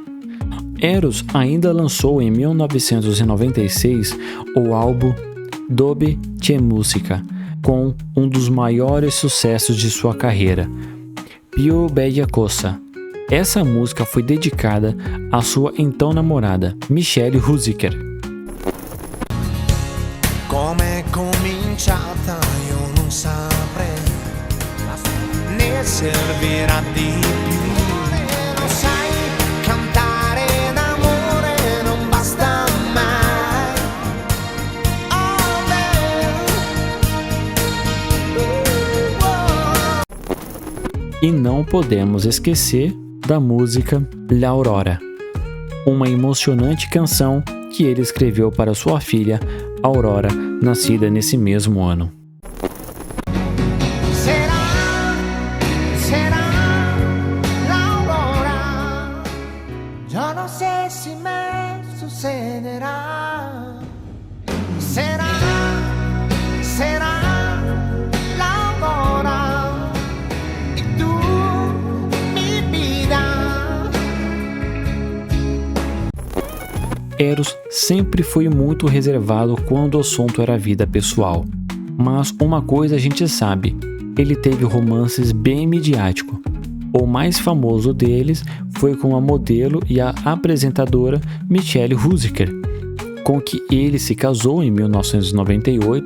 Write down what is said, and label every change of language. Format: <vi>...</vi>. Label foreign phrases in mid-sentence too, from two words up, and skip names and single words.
<pt>Eros ainda lançou em 1996 o álbum Dobe Tje Música, com um dos maiores sucessos de sua carreira, Pio Bella Cosa. Essa música foi dedicada à sua então namorada, Michelle Hunziker.</pt> <it>Come è cominciata io non saprei, ne servirà di più. Lo sai, cantare d'amore non basta mai.</it> <en>Oh, babe.</en> <pt>E não podemos esquecer da música La Aurora, uma emocionante canção que ele escreveu para sua filha Aurora, nascida nesse mesmo ano.</pt> <es>Yo no sé si me sucederá. Será la aurora y tú mi vida.</es> <pt>Eros sempre foi muito reservado quando o assunto era vida pessoal. Mas uma coisa a gente sabe, ele teve romances bem midiáticos. O mais famoso deles foi com a modelo e a apresentadora Michelle Hunziker, com que ele se casou em 1998.</pt>